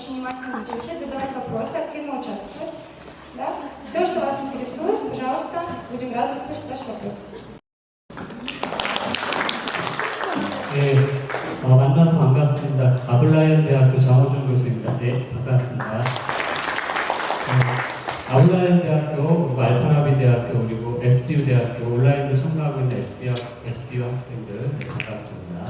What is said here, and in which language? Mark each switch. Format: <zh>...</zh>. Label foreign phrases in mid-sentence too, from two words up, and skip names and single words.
<ru>очень внимательно слушать, задавать вопросы, активно участвовать. Да? Все, что вас интересует, пожалуйста, будем рады услышать ваши вопросы.</ru> <ko>네, 만나서 반갑습니다. 아블라이언 대학교 장호준 교수입니다. 네, 반갑습니다. 아블라이언 대학교, 그리고 알파라비 대학교, 그리고 SDU 대학교 온라인으로 참가하고 있는 SDU 학생들, 네, 반갑습니다.</ko>